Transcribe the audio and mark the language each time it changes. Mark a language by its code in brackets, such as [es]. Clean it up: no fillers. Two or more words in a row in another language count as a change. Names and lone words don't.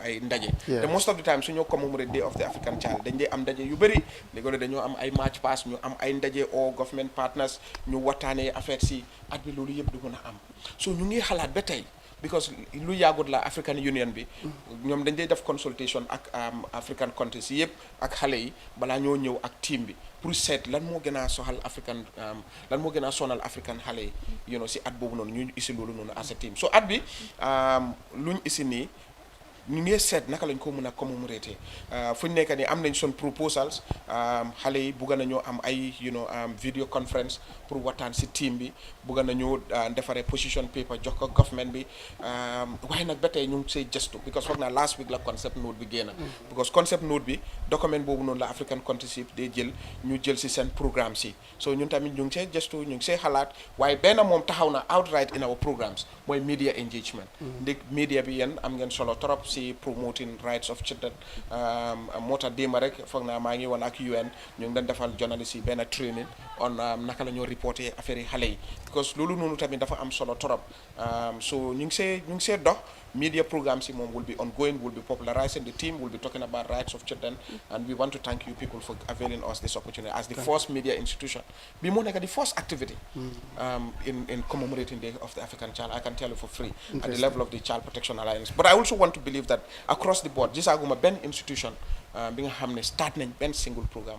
[wo] ay ndaje te [en] most of the time [wo] suñoo commemorate Day of the African Child dañ dee am ndaje yu bëri léegi dañoo am ay [en] march pass [wo] ñu am ay ndaje o [en] government partners [wo] ñu waxtaanee affaire si at bi loolu yëpp du mën a am so ñu ngi xalaat ba tey because lu yàggut la African Union bi ñoom dañ dee def consultation ak [en] African countries [wo] yëpp ak xale yi balaa ñoo ñëw ak team bi pour seet lan moo gën a soxal African lan moo gën a sonal African xale yi si at boobu noonu ñu isi loolu noonu [en] as a team [wo] so at bi luñ isi nii ñu ngi seet naka lañ ko mën a commémorer fu ñu nekk nii am nañ son proposals xale yi bugga nañoo am ay [en] video conference [wo] pour waxtaan si team bi bugga nañoo defaree [en] position paper [wo] jox ko government bi waaye nag ba tey ñu ngi say gëstu because foog naa [en] last week [wo] la [en] concept note [wo] bi génn [en] because concept note [wo] bi document boobu noonu la African countries day jël ñu jël si seen programme si so ñun tamit ñu ngi see gëstu ñu ngi see xalaat waaye benn moom taxaw na [en] outright in our programs [wo] mooy [en] media engagement [wo] ndig media bi yéen am ngeen solo trop [en] promoting rights of children [wo] moo tax démb rek foog naa maa ngi woon ak UN ñu ngi doon defal journalist yi benn [en] training on [wo] naka la ñoo reporter affaire yi xale yi because loolu noonu tamit dafa am solo trop so ñu ngi see dox [en] Media programs will be ongoing, we'll be popularizing the theme, we'll be talking about rights of children, and we want to thank you people for availing us this opportunity as the first media institution. Be more like the first activity in commemorating the Day of the African Child. I can tell you for free at the level of the Child Protection Alliance. But I also want to believe that across the board, this is Ben institution, being a starting Ben single program.